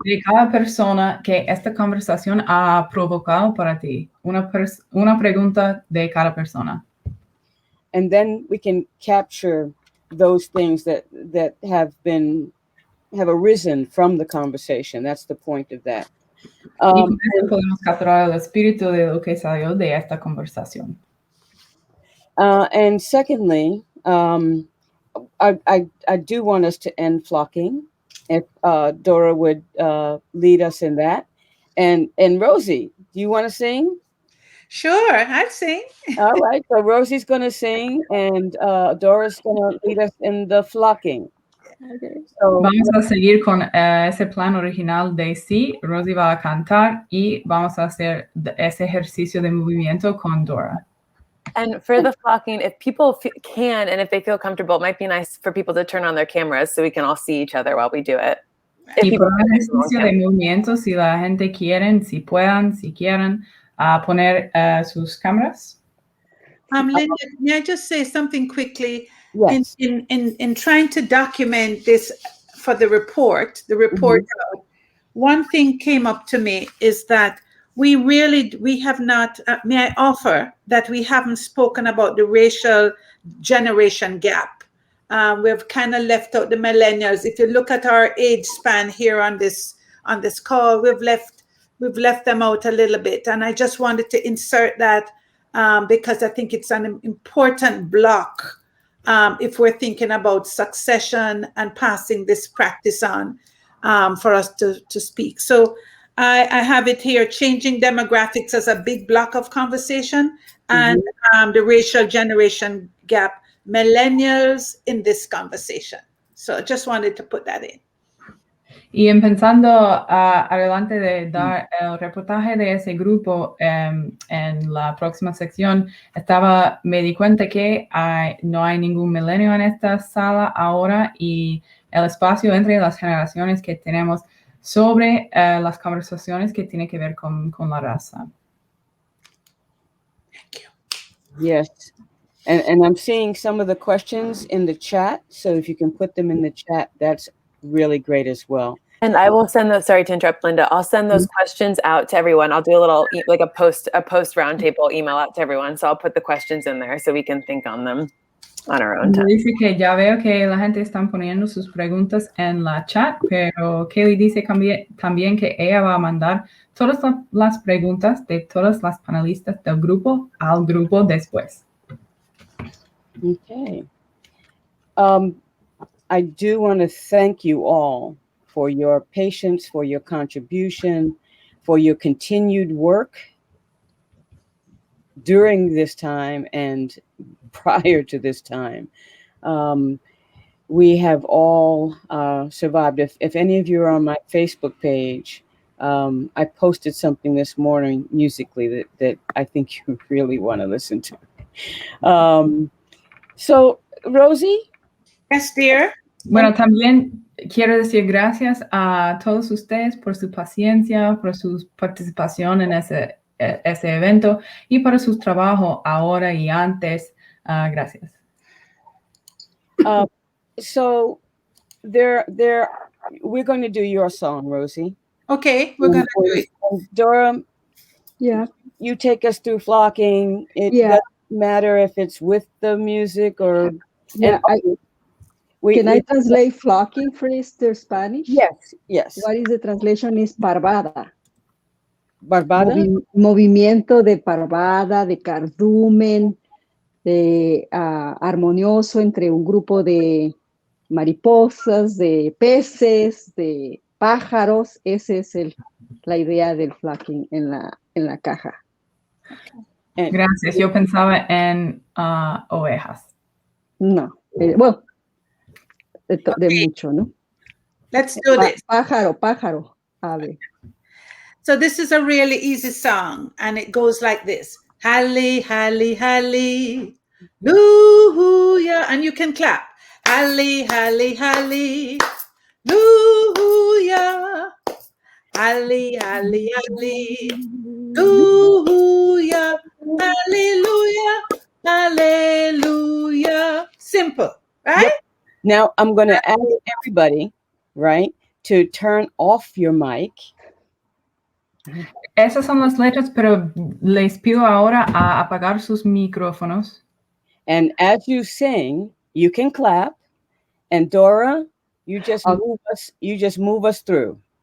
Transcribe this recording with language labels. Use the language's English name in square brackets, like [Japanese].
[Spanish] De cada persona que esta conversación ha provocado para ti. Una pregunta de cada persona. [English] And then we can capture those things that have arisen from the conversation. That's the point of that. [Spanish] Y con eso podemos capturar el espíritu de lo que salió de esta conversación. [English] And secondly, I do want us to end flocking. If Dora would lead us in that. And Rosie, do you want to sing? Sure, I'll sing. All right, so Rosie's going to sing and Dora's going to lead us in the flocking. Okay, so, [Spanish] vamos a seguir con ese plan original de sí. Rosie va a cantar y vamos a hacer ese ejercicio de movimiento con Dora. [English] And for the flocking, if people can and if they feel comfortable, it might be nice for people to turn on their cameras so we can all see each other while we do it. If [Spanish] Y [English] people [Spanish] por un [English] can do [Spanish] ejercicio [English] long [Spanish] de movimiento, si la gente quieren, si quieren poner sus cámaras. [English] Linda, may I just say something quickly? Yes. In trying to document this for the report out, one thing came up to me is that we have not, may I offer that we haven't spoken about the racial generation gap. We've kind of left out the millennials. If you look at our age span here on this call, we've left them out a little bit. And I just wanted to insert that because I think it's an important block if we're thinking about succession and passing this practice on for us to speak. So I have it here, changing demographics as a big block of conversation, and the racial generation gap, millennials in this conversation. So I just wanted to put that in. [Spanish] Y pensando adelante de dar el reportaje de ese grupo en la próxima sección, me di cuenta que no hay ningún milenio en esta sala ahora, y el espacio entre las generaciones que tenemos sobre las conversaciones que tienen que ver con la raza. [English] Thank you. Yes. And I'm seeing some of the questions in the chat. So if you can put them in the chat, that's really great as well. And I will send those, sorry to interrupt, Linda, I'll send those questions out to everyone. I'll do a little, like a post roundtable email out to everyone. So I'll put the questions in there so we can think on them on our own time. [Spanish] Dice que ya veo que la gente está poniendo sus preguntas en la chat, pero Kelly dice también que ella va a mandar todas las preguntas de todas las panelistas del grupo al grupo después. [English] Okay. I do want to thank you all for your patience, for your contribution, for your continued work during this time and prior to this time. We have all survived. If any of you are on my Facebook page, I posted something this morning musically that I think you really want to listen to. So, Rosie? Yes, dear. [Spanish] Bueno, también quiero decir gracias a todos ustedes por su paciencia, por su participación en ese evento y por su trabajo ahora y antes. Gracias. [English] So we're going to do your song, Rosie. Okay, we're going to do it. Dora, Yeah. you take us through flocking. It doesn't matter if it's with the music or... Yeah, can I translate flocking first to Spanish? Yes. What is the translation is parvada. [Spanish] Barbada? Movimiento de parvada, de cardumen, de armonioso entre un grupo de mariposas, de peces, de pájaros. Esa es la idea del flocking en la caja. Gracias. Yo pensaba en ovejas. No. Bueno, de mucho, ¿no? [English] Let's do this. [Spanish] Pájaro. A ver. [English] So this is a really easy song, and it goes like this. Halle, halle, halle, hallelujah. And you can clap. Halle, halle, halle, hallelujah. Halle, halle, hallelujah. Hallelujah. Hallelujah. Simple, right? Yep. Now I'm going to ask everybody, right, to turn off your mic. [Spanish] Esas son las letras, pero les pido ahora a apagar sus micrófonos. [English] And as you sing, you can clap. And Dora, you just move us through.